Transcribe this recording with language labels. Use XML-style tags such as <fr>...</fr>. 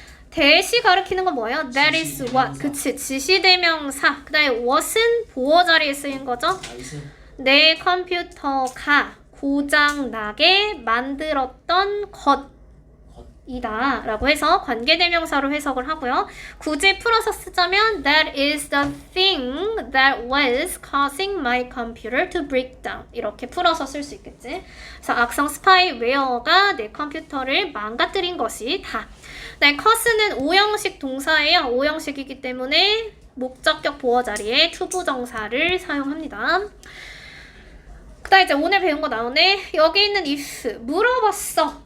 <ko>that이 가리키는 건 뭐예요? that is what. 그치, 지시대명사. 그 다음에 what은 보어 자리에 쓰인 거죠. 내 컴퓨터가 고장나게 만들었던 것이다 라고 해서 관계대명사로 해석을 하고요.</ko> <en>굳이 풀어서 쓰자면 That is the thing that was causing my computer to break down.</en> <ko>이렇게 풀어서 쓸 수 있겠지. 그래서 악성 스파이웨어가 내 컴퓨터를 망가뜨린 것이다. 네, cause는 오형식 동사예요. 오형식이기 때문에 목적격 보어 자리에 투부정사를 사용합니다. 그 다음 이제 오늘 배운 거 나오네. 여기 있는 if, 물어봤어.</ko>